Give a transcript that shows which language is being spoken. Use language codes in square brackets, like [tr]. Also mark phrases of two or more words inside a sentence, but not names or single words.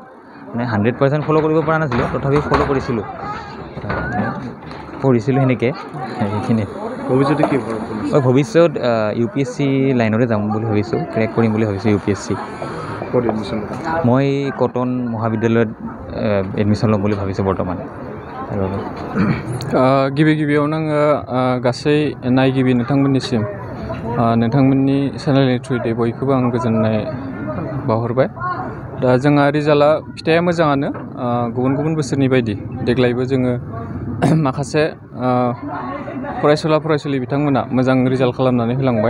[as] মানে 100% ফ'ল' কৰিব পৰা নাছিলোঁ, তথাপি ফ'ল' কৰিছিলোঁ, পঢ়িছিলোঁ সেনেকৈ। সেইখিনি ভৱিষ্যতে কি হ'ব? মই ভৱিষ্যত UPSC লাইনতে যাম বুলি ভাবিছোঁ, ক্ৰেক কৰিম বুলি ভাবিছোঁ UPSC। ক'ত এডমিশ্যন? মই কটন মহাবিদ্যালয়ত এডমিশ্যন ল'ম বুলি ভাবিছোঁ বৰ্তমান। [brx] गिबियावनो आङो गासै नायगिबि नोंथांमोननिसिम नोंथांमोननि चेनेलनि थ्रुयै बयखौबो आं गोजोननाय बावहरबाय। दा जोंहा रिजाल्टआ फिथाइया मोजाङानो, गुबुन गुबुन बोसोरनि बायदि देग्लायबो जोङो माखासे फरायसुला बिथांमोना मोजां रिजाल्ट खालामनानै होलांबाय।